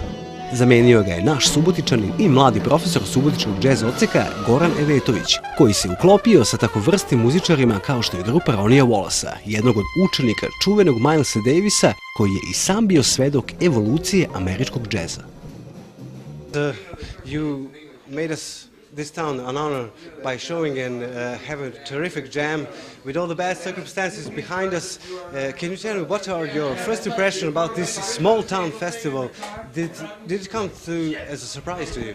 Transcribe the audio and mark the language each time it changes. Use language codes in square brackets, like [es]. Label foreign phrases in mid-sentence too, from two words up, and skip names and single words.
[sr] Zamenio ga je naš Subotičanin i mladi profesor Subotičkog džez odseka Goran Evetović, koji se uklopio sa tako vrstim muzičarima kao što je grupa Ronija Wallacea, jednog od učenika čuvenog Milesa Davisa, koji je i sam bio svedok evolucije američkog džeza. [en] You made us this town an honor by showing and have a terrific jam with all the bad circumstances behind us. Can you tell me what are your first impressions about this small town festival? Did it come as a surprise to you?